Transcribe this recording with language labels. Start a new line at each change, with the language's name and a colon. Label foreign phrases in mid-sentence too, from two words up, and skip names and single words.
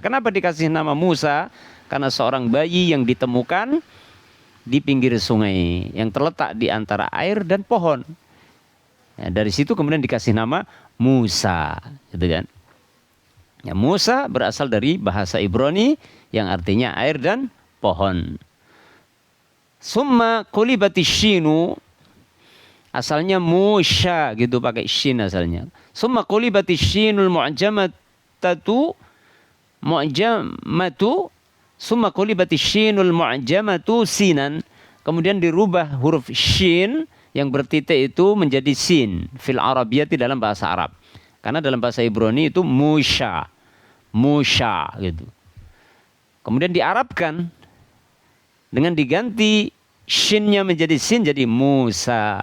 Indonesian: Kenapa dikasih nama Musa? Karena seorang bayi yang ditemukan di pinggir sungai yang terletak di antara air dan pohon. Ya, dari situ kemudian dikasih nama Musa, gitu kan? Ya, Musa berasal dari bahasa Ibrani yang artinya air dan pohon.
Arabic: ثم قلبت الشين,
Indonesian: asalnya Musya gitu, pakai shin asalnya.
Arabic: ثم قلبت الشين المعجمة ثم قلبت الشين المعجمة سينا.
Indonesian: Kemudian dirubah huruf shin yang bertitik itu menjadi sin
Arabic: في العربية,
Indonesian: dalam bahasa Arab. Karena dalam bahasa Ibrani itu Musya gitu. Kemudian diarabkan dengan diganti shinnya menjadi sin, jadi Musa.